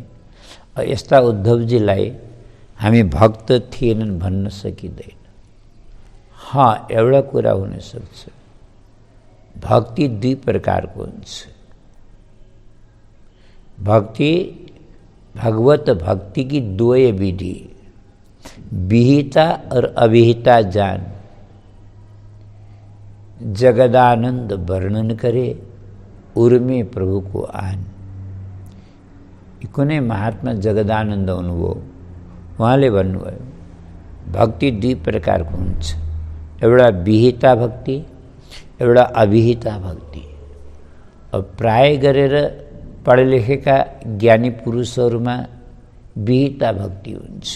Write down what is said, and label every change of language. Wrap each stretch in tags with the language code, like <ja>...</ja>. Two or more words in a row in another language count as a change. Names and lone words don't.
<ne>यस्ता उद्धवजीलाई हामी भक्त थिएनन् भन्न सकिँदैन। एउटा कुरा हुन सक्छ, भक्ति 2 प्रकारको हुन्छ।</ne> <hi>भक्ति, भगवत भक्ति की 2 विधि, विहिता और अविहिता जान। जगदानंद वर्णन करे, उर्मे प्रभु को आन।</hi> <ne>कुनै महात्मा जगदानन्द हुनुभयो, उहाँले भन्नुभयो भक्ति 2 प्रकारको हुन्छ, एउटा विहिता भक्ति, एउटा अविहिता भक्ति। अब प्राय गरेर पढे लेखेका ज्ञानी पुरुषहरूमा विहिता भक्ति हुन्छ।</ne>